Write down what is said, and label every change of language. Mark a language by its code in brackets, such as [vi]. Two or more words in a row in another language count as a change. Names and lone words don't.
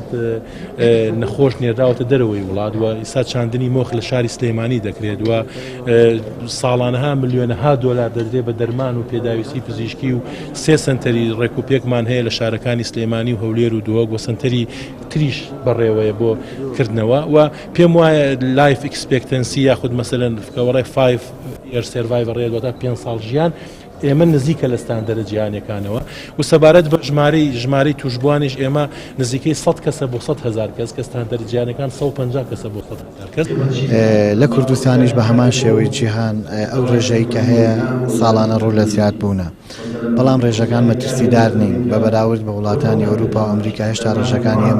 [ckb] نەخۆش نێرداوەتە دەرەوەی وڵات و ئێستا چاندنی مۆخ لە شاری سلێمانی دەکرێت و ساڵانەها ملیۆنەها دۆلار دەدرێت بە دەرمان و پێداویستی پزیشکی و 3 سنتەری ڕێکوپێکمان هەیە لە شارەکانی سلێمانی و هەولێر و دووەک و سنتەری تریش بەڕێوەیە بۆ کردنەوە و پێم وایە [en] life expectancy [ckb] یاخود مەسەلەن فکەوەڕێ [en] 5 year survival rate [ckb] واتە 5 ساڵ ژیان ئێمە نزیکە لە ستاندەرە جیهانیەکانەوە و سەبارەت بە ژمارەی توشبوانیش ئێمە نزیکەی 100 کەسە بۆ 100,000 کەس کە ستاندەرە جیهانیەکان 150 کەسە بۆ 100,000 کەس لە کوردستانیش بە هەمان شێوەی جیهان ئەو ڕێژەی کە هەیە ساڵانە ڕوو لە زیاد بوونە بەڵام ڕێژەکان مەترسیدار نین بە بەراورد بە وڵاتانی ئەوروپا و ئەمریکا هێشتا ڕێژەکانی ئێمە